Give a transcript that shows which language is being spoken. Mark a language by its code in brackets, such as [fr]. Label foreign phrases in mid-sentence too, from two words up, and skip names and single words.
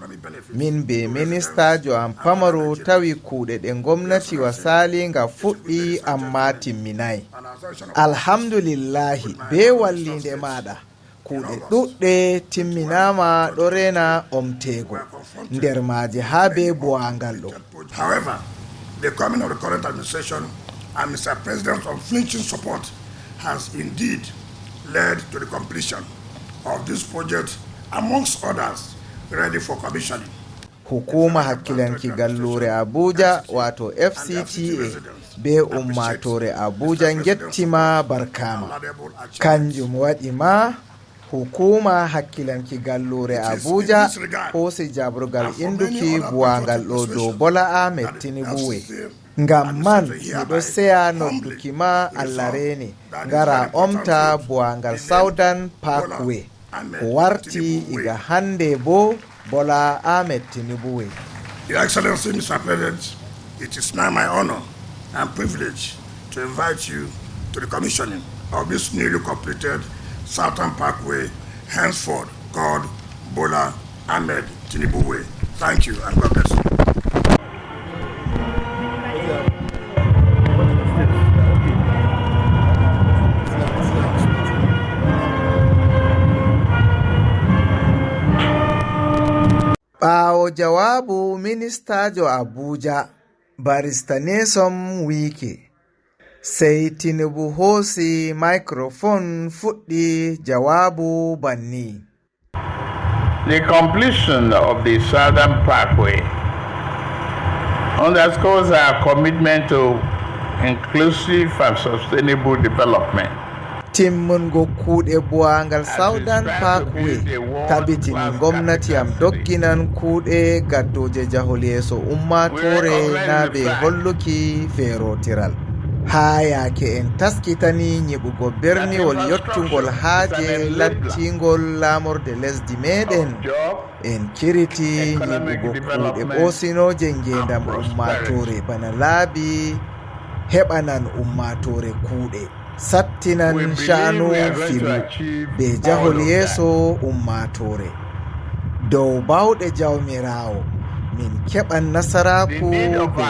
[ff] Min be ministajo am pamaro tawi kuuɗe ɗe gomnati wasali nga fuɗɗi amma timminai. Alhamdulillahi be wallinde maɗa kuuɗe ɗuɗɗe timminama ɗo rena omtego nder maaje ha be buwangal ɗo. [en] However, the coming of the current administration and Mr. President's unflinching support has indeed led to the completion of this project, amongst others, ready for commissioning. [ff] Hukuma hakkilanki gallure Abuja wato FCTA be ummatore Abuja gettima barkama. Kanjum waɗi ma hukuma hakkilanki gallure Abuja hosi jabrugal induki buwangal ɗo dow Bola Ahmed Tinubu we. Ngam man miɗo seya nodduki ma Allah reni ngara omta buwangal Southern Parkway ko warti iga hande bo Bola Ahmed Tinubu we. [en] Your Excellency, Mr. President, it is now my honor and privilege to invite you to the commissioning of this newly completed Southern Parkway, henceforth called Bola Ahmed Tinubu Way. Thank you and God bless you. [ff] Ɓaawo jawabu ministajo Abuja Barrister Nyesom Wike sey Tinubu hoosi microphone fuɗɗi jawabu banni. [en] The completion of the Southern Parkway underscores our commitment to inclusive and sustainable development. [ff] Timmungo kuuɗe buwangal Southern Parkway tabitini gomnati am dogginan kuuɗe gaddoje jahol yeeso ummatore na be holluki feerotiral. Ha yaake en taskitani nyiɓugo berniwol yottugol haaje lattingol laamorde lesdi meɗen en kiriti nyiɓugo kuuɗe ɓoosinoje ngendam ummatore bana laabi heɓanan ummatore kuuɗe sattinan sha'anu filu be jahol yeeso ummatore dow bawɗe jawmirawo min keɓan nasaraku be non